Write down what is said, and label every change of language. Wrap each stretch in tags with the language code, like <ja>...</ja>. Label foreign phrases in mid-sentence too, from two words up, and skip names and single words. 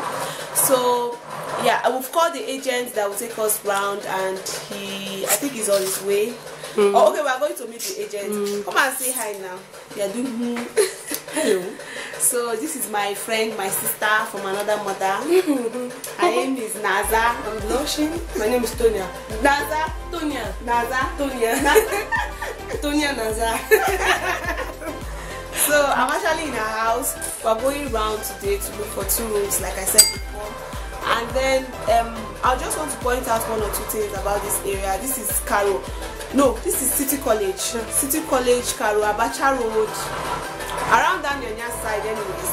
<en>So yeah, we've called the agent that will take us round, and I think he's on his way. Oh, okay, we're going to meet the agent. Come and say hi now. Yeah, do hello. So this is my friend, my sister from another mother. Her name is Naza. I'm blushing. My name is Tonya. Naza. Tonya. Naza. Tonya. Tonya Naza. So I'm actually in her house. We're going round today to look for 2 rooms, like I said before. And then I just want to point out 1 or 2 things about this area. This is Karo. No, this is City College. City College, Karo, Abacha Road. Around that Nyonya side anyways.</en>